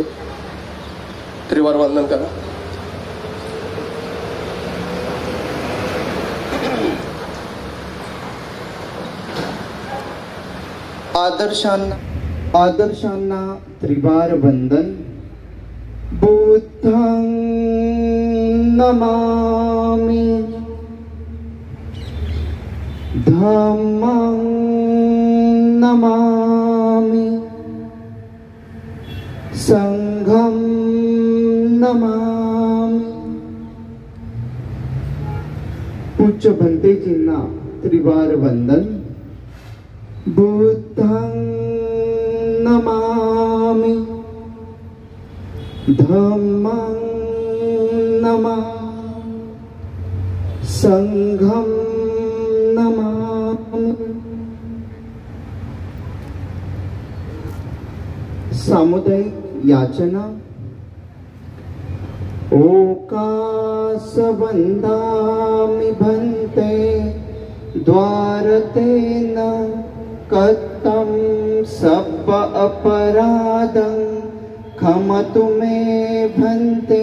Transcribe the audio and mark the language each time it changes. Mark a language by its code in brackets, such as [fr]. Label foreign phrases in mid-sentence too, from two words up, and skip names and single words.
[mr] त्रिवार वंदन करा. आदर्शांना त्रिवार वंदन. [pi] बुद्धं नमामि, धम्मं नमामि, संघं नमामि. [mr] पूज्य भंतेजींना त्रिवार वंदन. [pi] बुद्धं नमामि, धम्मं नमामि, संघं नमामि. [mr] सामुदायिक याचना. [pi] ओकास वंदामि भन्ते द्वारतेन कथं सब अपराधं क्षमतु मे भन्ते.